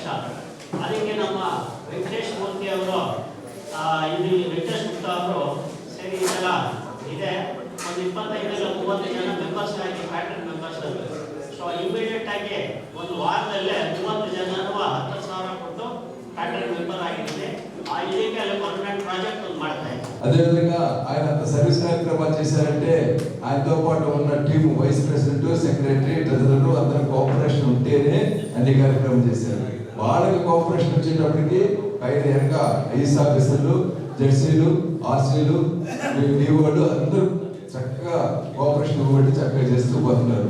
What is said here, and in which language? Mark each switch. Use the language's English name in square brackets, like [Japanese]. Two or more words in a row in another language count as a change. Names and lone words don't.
[Kannada] ಅದಕ್ಕೆ ನಮ್ಮ ವೆಂಕಟೇಶ್ ಮೂರ್ತಿ ಅವರು ವೆಂಕಟೇಶ್ ಗುಪ್ತಾ ಅವರು ಸರಿ ಇದೆಲ್ಲ ಇದೆ, ಒಂದು 25-30 ಜನ ಮೆಂಬರ್ಸ್ ಆಗಿ ಪ್ಯಾಟರ್ನ್ ಮೆಂಬರ್ಸ್. ಸೊ ಇಮಿಡಿಯೇಟ್ ಆಗಿ ಒಂದು ವಾರದಲ್ಲೇ 30 ಜನರು 10,000 ಕೊಟ್ಟು ಪ್ಯಾಟರ್ನ್ ಮೆಂಬರ್ ಆಗಿದ್ದಾರೆ. ಇದಕ್ಕೆ ಅಲ್ಲಿ ಪರ್ಮನೆಂಟ್ ప్రాజెక్ట్ ಒಂದು ಮಾಡ್ತಾ ಇದ್ದಾರೆ. [Telugu] అదేవిధంగా ఆయన సర్వీస్ కార్యక్రమాలు చేశారంటే ఆయనతో పాటు ఉన్న టీం వైస్ ప్రెసిడెంట్, సెక్రటరీ, ట్రెజరర్ అందరూ కోఆపరేషన్ ఉంటేనే అన్ని కార్యక్రమం చేశారు. వాళ్ళకి కోఆపరేషన్ వచ్చేటప్పటికి పైన వెనక ఐఎస్ ఆఫీసర్లు, జెడ్సీలు, ఆర్సీలు, డిఓలు అందరూ చక్కగా కోఆపరేషన్ ఇవ్వబట్టి చక్కగా చేస్తూ పోతున్నారు.